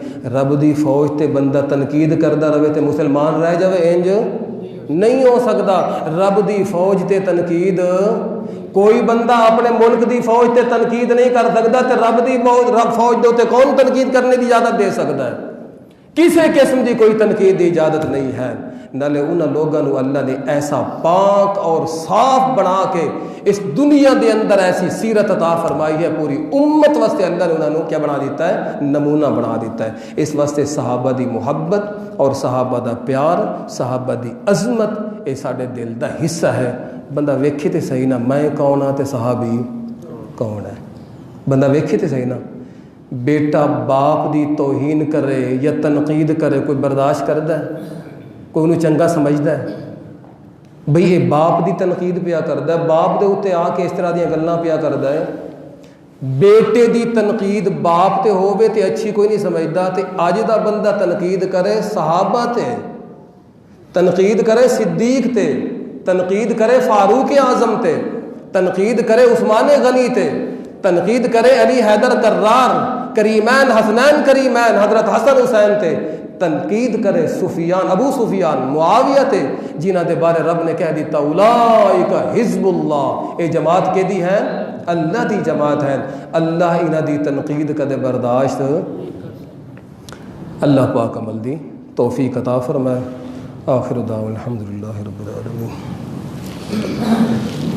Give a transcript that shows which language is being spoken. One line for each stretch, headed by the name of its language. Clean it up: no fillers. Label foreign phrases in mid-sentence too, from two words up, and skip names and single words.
Punjabi: رب دی فوج تے بندہ تنقید کردا رہے تے مسلمان رہ جاوے انج نہیں ہو سکتا. رب دی فوج تے تنقید کوئی بندہ اپنے ملک دی فوج تے تنقید نہیں کر سکتا تے رب فوج دے تے کون تنقید کرنے دی اجازت دے سکتا ہے؟ کسی قسم دی کوئی تنقید دی اجازت نہیں ہے. نالے انہاں لوگاں نو اللہ نے ایسا پاک اور صاف بنا کے اس دنیا دے اندر ایسی سیرت عطا فرمائی ہے پوری امت واسطے. اللہ نے انہاں نو کیا بنا دیتا ہے؟ نمونہ بنا دیتا ہے. اس واسطے صحابہ دی محبت اور صحابہ دا پیار صحابہ دی عظمت یہ سارے دل دا حصہ ہے. بندہ ویکھے تے صحیح نہ میں کون ہاں تے صحابی کون ہے. بندہ ویکھے تے صحیح نہ بیٹا باپ دی توہین کرے یا تنقید کرے کوئی برداشت کردا ہے؟ کوئی انہوں چنگا سمجھدا ہے؟ بھئی یہ باپ دی تنقید پیا کردا ہے باپ دے اوتے آ کے اس طرح دیاں گلاں پیا کردا ہے. بیٹے دی تنقید باپ تے ہووے تے اچھی کوئی نہیں سمجھدا تے اج دا بندہ تنقید کرے صحابہ تے تنقید کرے صدیق تے تنقید کرے فاروق اعظم تے تنقید کرے عثمان غنی تے تنقید کرے علی حیدر کرار کریمین حسنین کریمین حضرت حسن حسین تے تنقید کرے سفیان ابو سفیان معاویہ تے جنہ دے بارے رب نے کہہ دیتا
Arabic: اولئک حزب اللہ.
Punjabi: اے جماعت کے دی ہے اللہ دی جماعت ہے. اللہ انہ دی تنقید کدے برداشت اللہ پاک عمل دی توفیق عطا فرمائے.
Arabic: آخر دعوانا الحمدللہ رب العالمین.